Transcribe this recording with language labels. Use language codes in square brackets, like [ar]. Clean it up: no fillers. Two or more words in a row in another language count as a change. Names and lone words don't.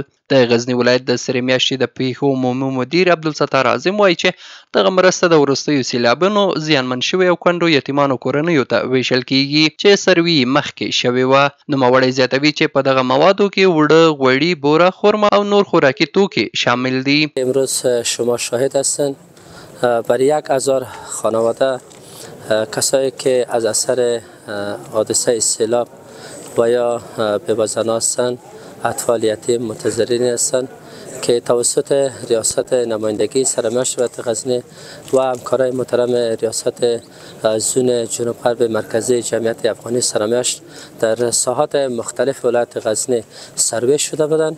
[ps] د غزني ولایت د سرې میاشتې د پیښو عمومي مدیر عبدالستار اعظم وایي چې دغه مرسته د وروستیو سیلابونو زیانمن شوي او کونډو یتیمانو کورنیو ته ویشل کیږي چې سروي مخکې شوې وه. نوموړی زیاتوي چې په دغه موادو کې اوړه، غوړي، بوره، خرما او نور خوراکي توکي شامل دي. [fa] امروز شما شاهد هستند برای 1000 خانواده کسایی که از اثر حادثه سیلاب و یا به‌وزنا هستند، اطفال یتیم متضررین هستند که توسط ریاست نمایندگی سرمشت ولایت غزنی و همکارای محترم ریاست زون جنوب غرب مرکزی جمعیت افغانی سرمشت در ساحات مختلف ولایت غزنی سروی شده بودند.